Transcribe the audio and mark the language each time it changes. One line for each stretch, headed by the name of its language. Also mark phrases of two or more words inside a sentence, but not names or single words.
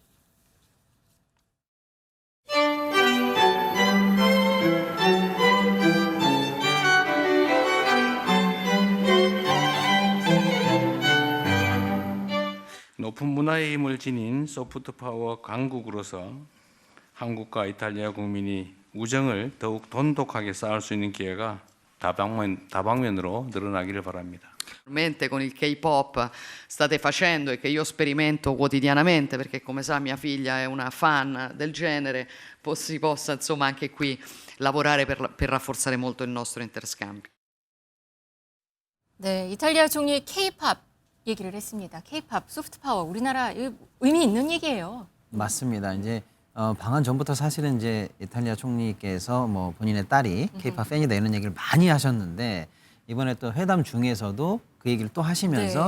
Korean: 높은 문화의 힘을 지닌 소프트 파워 강국으로서 한국과 이탈리아 국민이 우정을 더욱 돈독하게 쌓을 수 있는 기회가 다방면으로 늘어나기를 바랍니다.
Italian: Con il K-pop state facendo e che io sperimento quotidianamente, perché come sa mia figlia è una fan del genere, si possa insomma anche qui lavorare per rafforzare molto il nostro interscambio.
Korean: 네, 이탈리아 총리 K-팝 얘기를 했습니다. K-팝, 소프트 파워, 우리나라 의미 있는 얘기예요. 맞습니다. 이제 방한 전부터 사실은 이제 이탈리아 총리께서 뭐 본인의 딸이 K-팝 팬이다 이런 얘기를 많이 하셨는데 이번에 또 회담 중에서도 그 얘기를 또 하시면서